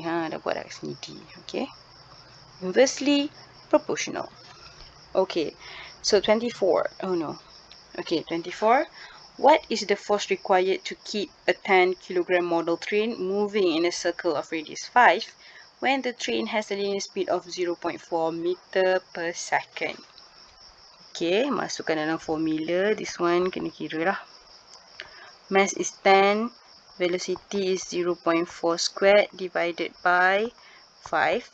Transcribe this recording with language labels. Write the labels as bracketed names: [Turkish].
[Malay] Dah buat dah kat sini D. [English] Okay. Inversely proportional. Okay. So 24. Oh no. Okay, 24. What is the force required to keep a 10 kg model train moving in a circle of radius 5 when the train has a linear speed of 0.4 meter per second? [Malay] Okay, masukkan dalam formula. [English] This one [Malay] kena kira lah. [English] Mass is 10. Velocity is 0.4 squared divided by 5.